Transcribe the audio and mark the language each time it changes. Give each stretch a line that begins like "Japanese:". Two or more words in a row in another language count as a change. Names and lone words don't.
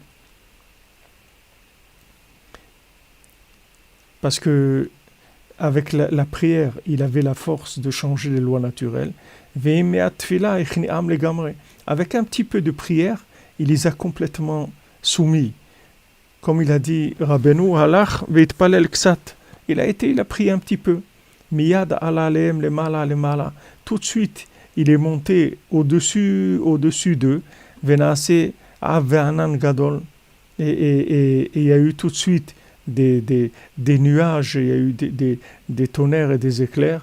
French: Parce que avec la prière, il avait la force de changer les lois naturelles. Avec un petit peu de prière, il les a complètement soumis. Comme il a dit Rabbeinu,
Hebrew: הלך והתפלל קצת.
French: Il a prié un petit peu.
Hebrew: מיד עלה עליהם למעלה.
French: Tout de suite, il est monté au-dessus d'eux.
Hebrew: ונעשה ענן גדול.
French: Et il y a eu tout de suite des nuages, il y a eu des tonnerres et des éclairs.